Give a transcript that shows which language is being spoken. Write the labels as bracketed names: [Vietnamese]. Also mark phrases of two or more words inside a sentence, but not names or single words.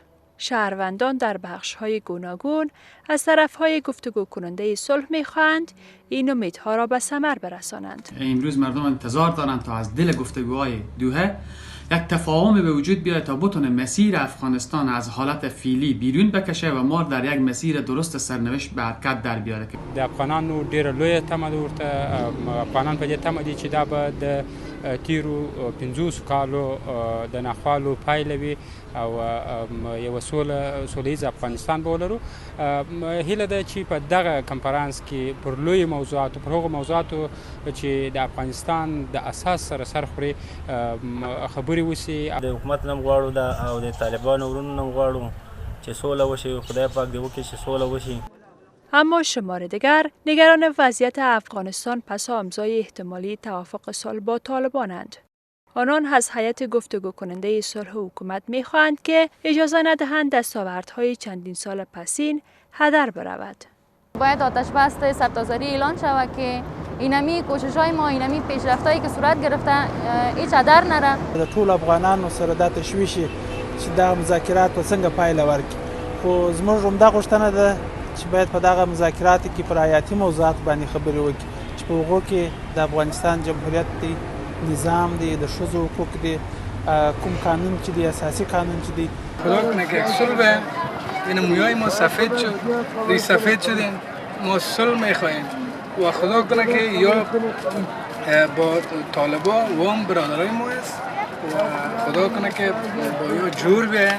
[Persian] شهروندان در بخش‌های گوناگون از طرف‌های گفتگو کننده صلح می‌خواهند این امیدها را به ثمر برسانند. امروز مردم انتظار دارند تا از دل گفتگوهای دوحه یک تفاهم به وجود بیاید تا بتونه مسیر افغانستان از حالت فعلی بیرون بکشه و ما در یک مسیر درست سرنوشت به حرکت در بیاره. [Pashto] د افغانانو ډیره لویه تمه ورته افغانان په دې تمه دي چې دا به د تیرو 50 کالو د ناخوالو پایله وي او یو سولیز افغانستان به ولرو. هیله ده چې په دغه کنفرانس کې پر لوی موضوعاتو پر هغو موضوعاتو چې د افغانستان د اساس سره سر خوري خبرې وشي. د حکومت نم غواړو او د طالبانو ورونو نم غواړو چې سوله وشي. خدای پاک دې وکړي چې سوله وشي. [Persian] اما شمار دیگر نگران وضعیت افغانستان پس امضای احتمالی توافق صلح با طالبانند. آنان از هیئت گفتگو کننده صلح حکومت می‌خواهند که اجازه ندهند دستاوردهای چندین سال پسین هدر برود. باید آتش بس سرتاسری اعلان شود که اینمی کوشش‌های ما، اینمی پیشرفت‌هایی که صورت گرفته هیچ هدر نره. [Pashto] د ټول افغانانو سره د تشویش چې دا مذاکرات څنګه پایله ورکړي. خو زموږ همدا غوښتنه ده چې باید په دغه مذاکراتو کې پر حیاتي موضوعات باندې خبرې وکړي چې په هغو کې د افغانستان جمهوریت دی، نظام دی، د ښځو حقوق دی، کوم قانون چې دی، اساسي قانون چې دی. [Persian] خدا کنه که صلح این مویای ما سفید شد، ری سفید شدیم، ما صلح میخواهیم و خدا کنه که یا با طالبا و هم برادرای ما است و خدا کنه که با یا جور بیاین.